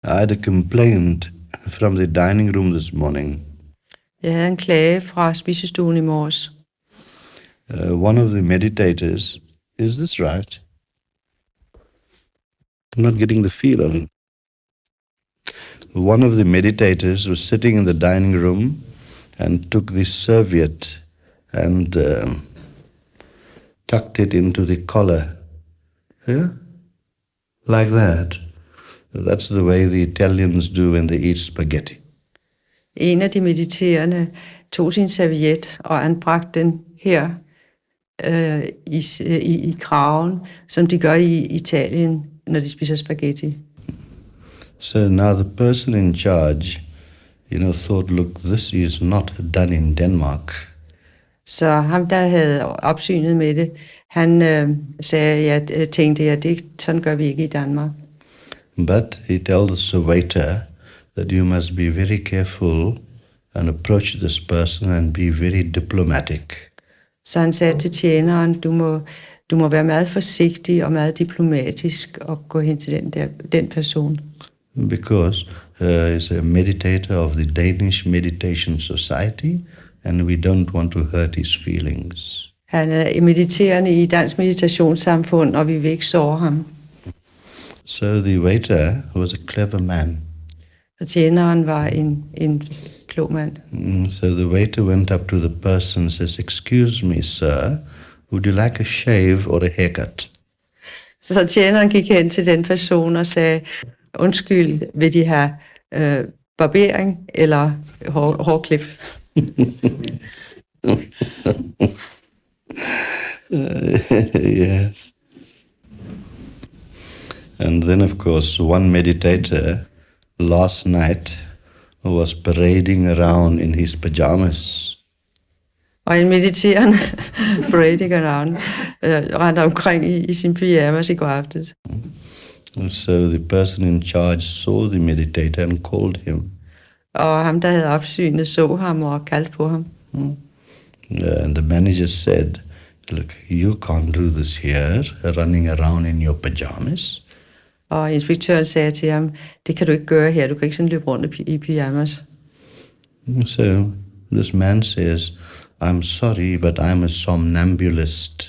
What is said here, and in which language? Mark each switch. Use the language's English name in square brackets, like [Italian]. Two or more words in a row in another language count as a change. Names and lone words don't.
[English] I had a complaint from the dining room this morning. [Danish] Jeg havde en klage fra spisestuen i morges. [English] One of the meditators, is this right? I'm not getting the feel of it. One of the meditators was sitting in the dining room and took the serviette and tucked it into the collar. Yeah? Like that. That's the way the Italians do when they eat spaghetti. [Danish] En af de mediterende tog sin serviet og anbragte den her i kraven, som de gør i Italien, når de spiser spaghetti. [English] So now the person in charge, thought, look, this is not done in Denmark. [Danish] Så ham, der havde opsynet med det, han tænkte, at sådan gør vi ikke i Danmark. [English] But he tells the waiter that you must be very careful and approach this person and be very diplomatic. [Danish] Så han sagde til tjeneren, du må være meget forsigtig og meget diplomatisk og gå hen til den person. [English] Because he's a meditator of the Danish Meditation Society, and we don't want to hurt his feelings. [Danish] Han er mediterende i Dansk Meditationssamfund, og vi vil ikke såre ham. [English] So the waiter was a clever man. [Danish] Og tjeneren var en klog mand. [English] So the waiter went up to the person and says, "Excuse me, sir, would you like a shave or a haircut?" [Danish] Så tjeneren gik hen til den person og sagde, undskyld, vil de have barbering eller hårklip? [English] Yes. And then, of course, one meditator last night was parading around in his pajamas. [Danish] Og en mediterende [English] parading around [Danish] rendte omkring i sin pyjamas i går aftes. [English] So the person in charge saw the meditator and called him. [Danish] Og ham, der havde opsynet, så ham og kaldte på ham. [English] And the manager said, look, you can't do this here, running around in your pajamas. [Danish] Og inspektøren sagde til ham, det kan du ikke gøre her, du kan ikke sådan løbe rundt i pyjamas. [English] So this man says, I'm sorry, but I'm a somnambulist.